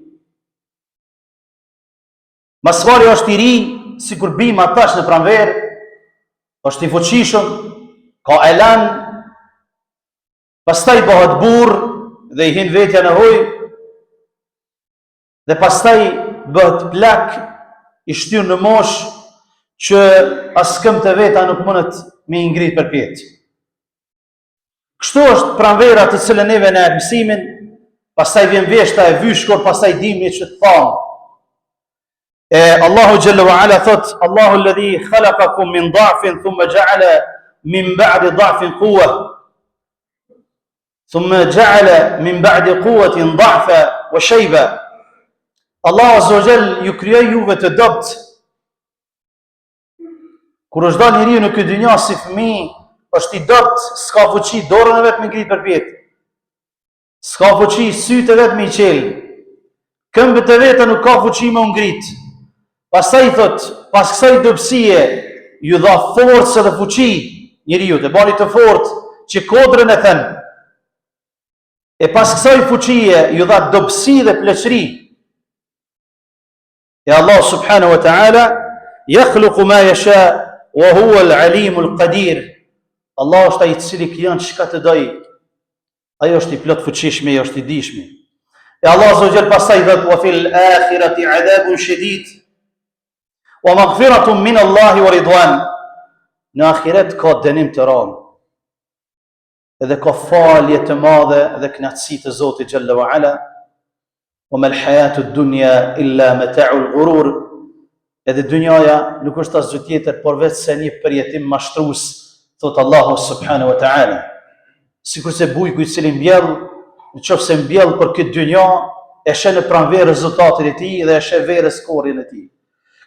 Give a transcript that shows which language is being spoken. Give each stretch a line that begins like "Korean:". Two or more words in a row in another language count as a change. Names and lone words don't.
Albanian: Masvari është i ri, si kur bima tash në pranverë, është i fuqishëm, ka elan, pastaj bëhet burr dhe i hin vetja në hoj, dhe pastaj bëhet plak, i shtyr në mosh, që askëm të veta nuk mundet me i ngrit për pjetë. Kështu është pranvera të cilën neve në mësimin, pastaj vjen veshta e vyshkur, pastaj dimri që të thamë.
Arabic: الله جل وعلا thot: "الله الذي خلقكم من ضعف ثم جعل من بعد ضعف قوة ثم جعل من بعد قوة ضعفا وشيبة." الله عز وجل
Albanian: ju krijoi juve të dopt. Kur është dalë njeriu në këtë dynjë si fëmijë, është i dopt, s'ka fuqi, dorën e vetë me ngrit për pjetë, s'ka fuqi, sytë e vetë me i qelë, këmbët e vetë nuk ka fuqi me ngrit. Pastaj thot, pas kësaj dobësie ju dha forcë dhe fuqi njeriu, të bani të fortë që kodrën e thënë. E pas kësaj fuqie ju dha dobësi dhe pleqëri.
Arabic: E الله سبحانه وتعالى يخلق ما يشاء وهو العليم القدير.
Albanian: Allah është ai i cili krijon çka të doj. Ai është i plot fuqishëm, ai është i dijshëm. E
Arabic: الله عز وجل
Albanian: pastaj thot:
Arabic: "وفي الآخرة عذاب شديد ومغفرة من الله ورضوان."
Albanian: Në ahiret ka dënim të rënd. Edhe ka falje të madhe dhe kënaqësi të Zotit
Arabic: جل وعلا. "وما الحياة الدنيا إلا متاع الغرور."
Albanian: Edhe dynjaja nuk është asgjë tjetër por vetëm një përjetim mashtrues, thot
Arabic: الله سبحانه وتعالى.
Albanian: Sikur se bujku i cili mbjell, nëse mbjell për këtë dynja, e sheh në pranverë rezultatin e tij dhe e sheh verës korrin e tij.